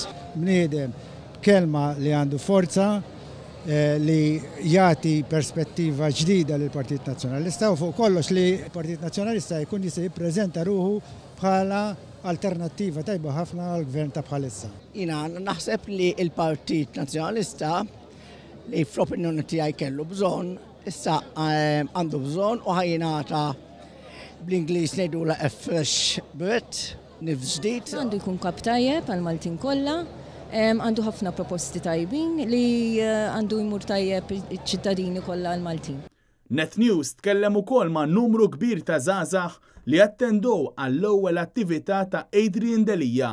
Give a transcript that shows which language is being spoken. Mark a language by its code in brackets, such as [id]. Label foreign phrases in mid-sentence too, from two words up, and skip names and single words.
[mt] Bniedem kelma li għandu forza, li jagħti perspettiva ġdida lill Partit Nazzjonalista u fuq kollox li Partit Nazzjonalista jkun jista' jippreżenta ruħu bħala alternattiva tajba ħafna għall-gvern ta' bħalissa. Jiena naħseb li l-Partit Nazzjonalista li fl-opinjoni tiegħi kellu bżonn, issa għandu bżonn u ħajjingħata bl-Ingliż ngħidula [en] a fresh birth, [mt] nifs ġdid. Għandu jkun kap tajjeb għal Maltin kollha. Għandu ħafna proposti tajbin li għandu jmur tajjeb iċ-ċittadini kollha għal Maltin. Net News tkellem ukoll ma' numru kbir ta' żgħażagħ li attendew għall-ewwel attività ta' Adrian Delija.